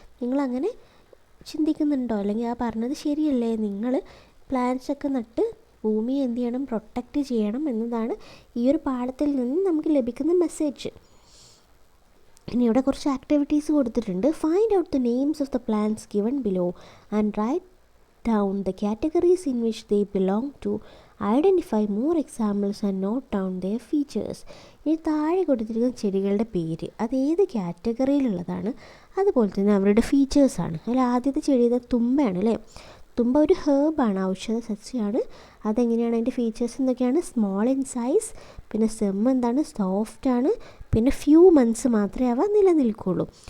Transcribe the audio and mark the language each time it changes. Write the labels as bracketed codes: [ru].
[ml] നിങ്ങളങ്ങനെ ചിന്തിക്കുന്നുണ്ടോ? അല്ലെങ്കിൽ ആ പറഞ്ഞത് ശരിയല്ലേ? നിങ്ങൾ പ്ലാന്റ്സൊക്കെ നട്ട് ഭൂമിയെ എന്ത് ചെയ്യണം? പ്രൊട്ടക്റ്റ് ചെയ്യണം എന്നതാണ് ഈ ഒരു പാഠത്തിൽ നിന്ന് നമുക്ക് ലഭിക്കുന്ന മെസ്സേജ്. ഇനി ഇവിടെ കുറച്ച് ആക്ടിവിറ്റീസ് കൊടുത്തിട്ടുണ്ട്. [en] Find out the names of the plants given below and write down the categories in which they belong to, identify more examples and note down their features. [ml] ഈ താഴെ കൊടുത്തിരിക്കുന്ന ചെടികളുടെ പേര് അത് ഏത് കാറ്റഗറിയിലുള്ളതാണ്, അതുപോലെ തന്നെ അവരുടെ ഫീച്ചേഴ്സാണ്. അതിൽ ആദ്യത്തെ ചെടി തുമ്പയാണ് അല്ലേ. തുമ്പ ഒരു ഹേർബാണ്, ഔഷധ സസ്യമാണ്. അതെങ്ങനെയാണ് അതിൻ്റെ ഫീച്ചേഴ്സ് എന്തൊക്കെയാണ്? [en] small in size, [ml] പിന്നെ സ്റ്റെം എന്താണ്, സോഫ്റ്റാണ്, പിന്നെ ഫ്യൂ മന്ത്സ് മാത്രമേ അവ നിലനിൽക്കുള്ളൂ.